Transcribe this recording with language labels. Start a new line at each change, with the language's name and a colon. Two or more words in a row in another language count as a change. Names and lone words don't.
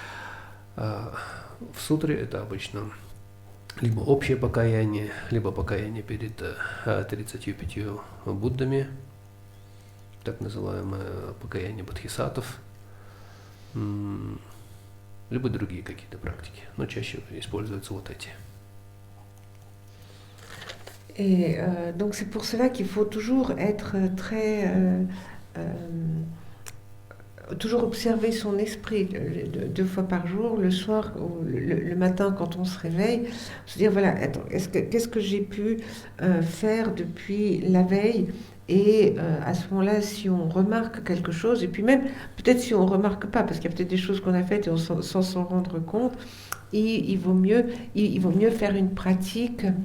Russian: В сутре это обычно либо общее покаяние, либо покаяние перед 35 Буддами, так называемое покаяние бодхисаттв, либо другие какие-то практики, но чаще используются вот эти.
French: Et donc c'est pour cela qu'il faut toujours être toujours observer son esprit 2 fois par jour, le soir ou le matin quand on se réveille, se dire voilà, attends, qu'est-ce que j'ai pu faire depuis la veille, et à ce moment-là, si on remarque quelque chose, et puis même peut-être si on ne remarque pas, parce qu'il y a peut-être des choses qu'on a faites et sans s'en rendre compte, il vaut mieux faire une pratique.